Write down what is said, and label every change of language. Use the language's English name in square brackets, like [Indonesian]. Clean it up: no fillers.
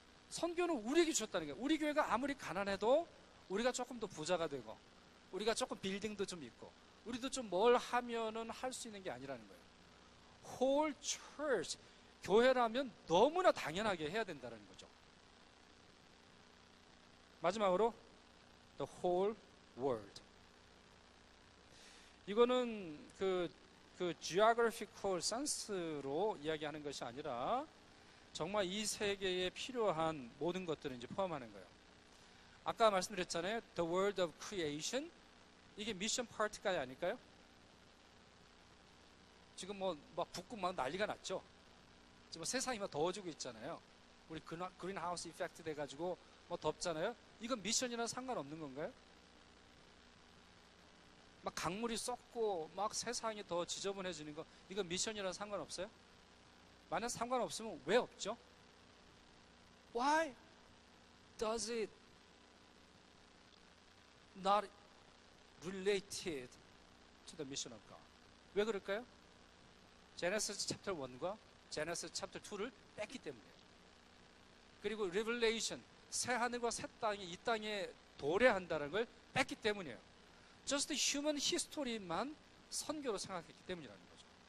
[Korean] 선교는 우리에게 주셨다는 거예요. 우리 교회가 아무리 가난해도 우리가 조금 더 부자가 되고 우리가 조금 빌딩도 좀 있고 우리도 좀 뭘 하면은 할 수 있는 게 아니라는 거예요. Whole church, 교회라면 너무나 당연하게 해야 된다는 거죠. 마지막으로 [English] the whole world. [Korean] 이거는 그 geographical sense로 이야기하는 것이 아니라 정말 이 세계에 필요한 모든 것들을 이제 포함하는 거예요. 아까 말씀드렸잖아요. [English] The world of creation. [Korean] 이게 미션 파트가 아닐까요? 지금 막 붓고 막 난리가 났죠. 지금 세상이 막 더워지고 있잖아요. 우리 그린하우스 이펙트 돼가지고 뭐 덥잖아요. 이건 미션이랑 상관없는 건가요? 막 강물이 썩고 막 세상이 더 지저분해지는 거 이건 미션이랑 상관없어요? 만약 상관없으면 왜 없죠? [English] Why does it not related to the mission of God? [Korean] 왜 그럴까요? 제네시스 챕터 1과 제네시스 챕터 2를 뺐기 때문이에요. 그리고 리블레이션, 새 하늘과 새 땅이 이 땅에 도래한다는 걸 뺐기 때문이에요. [English] Just human history [Korean] 만 선교로 생각했기 때문이라는 거죠.